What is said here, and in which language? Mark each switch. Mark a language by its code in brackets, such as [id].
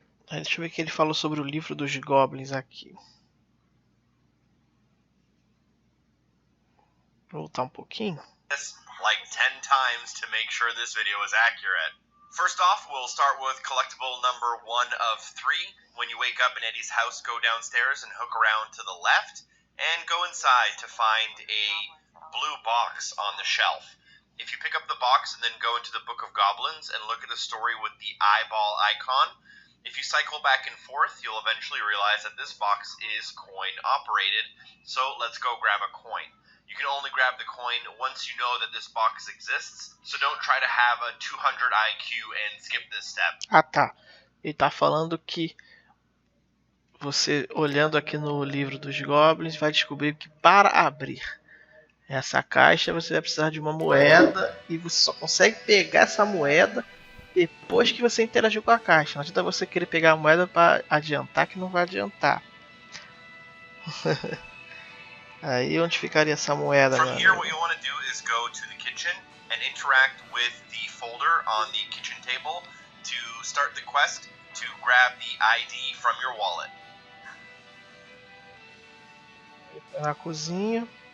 [pt] Deixa eu ver o que ele falou sobre o livro dos Goblins aqui. Vou voltar um pouquinho. [en] Like 10 times to make sure this video is accurate. First off, we'll start with collectible number 1 of 3. When you wake up in Eddie's house, go downstairs and hook around to the left, and go inside to find a blue box on the shelf. If you pick up the box and then go into the Book of Goblins and look at the story with the eyeball icon, if you cycle back and forth, you'll eventually realize that this box is coin operated, so let's go grab a coin. You can only grab the coin once you know that this box exists, so don't try to have a 200 IQ and skip this step. [pt] Ah, tá. Ele tá falando que você, olhando aqui no livro dos Goblins, vai descobrir que para abrir essa caixa você vai precisar de uma moeda e você só consegue pegar essa moeda depois que você interagiu com a caixa. Não adianta você querer pegar a moeda para adiantar, que não vai adiantar. Aí onde ficaria essa moeda? [en] From here, what you want to do is go to the kitchen and interact with the folder on the kitchen table to start the quest to grab the ID from your wallet. [pt] Na cozinha.